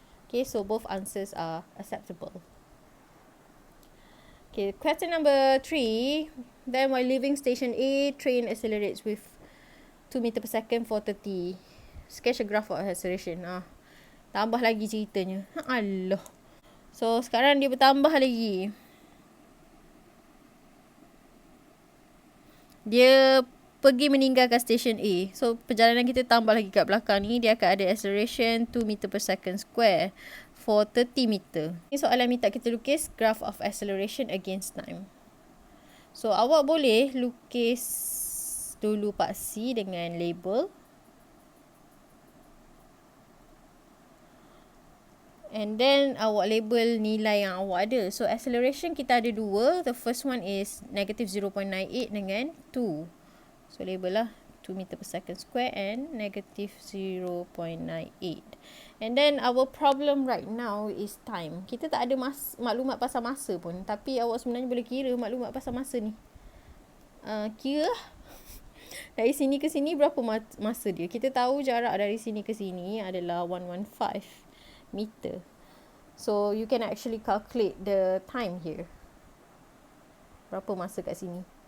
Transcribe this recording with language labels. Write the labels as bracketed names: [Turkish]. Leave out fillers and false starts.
[English] Okay, so both answers are acceptable. Okay, question number 3. Then while leaving station A, train accelerates with 2 meter per second for 30. Sketch a graph of acceleration. [Malay] Tambah lagi ceritanya. Allah. So, sekarang dia bertambah lagi. Dia pergi meninggalkan station A. So, perjalanan kita tambah lagi kat belakang ni. Dia akan ada [English] acceleration 2 meter per second square for 30 meter. [Malay] Ini soalan minta kita lukis [English] graph of acceleration against time. [Malay] So, awak boleh lukis dulu part C dengan label. [English] And then, [Malay] awak label nilai yang awak ada. So, acceleration kita ada dua. [English] The first one is negative 0.98 [Malay] dengan 2. [English] So, label lah 2 meter per second square and negative 0.98. And then our problem right now is time. [Malay] Kita tak ada maklumat pasal masa pun. Tapi awak sebenarnya boleh kira maklumat pasal masa ni. Kira lah. Dari sini ke sini berapa masa dia. Kita tahu jarak dari sini ke sini adalah 115 meter. [English] So you can actually calculate the time here. [Malay] Berapa masa kat sini.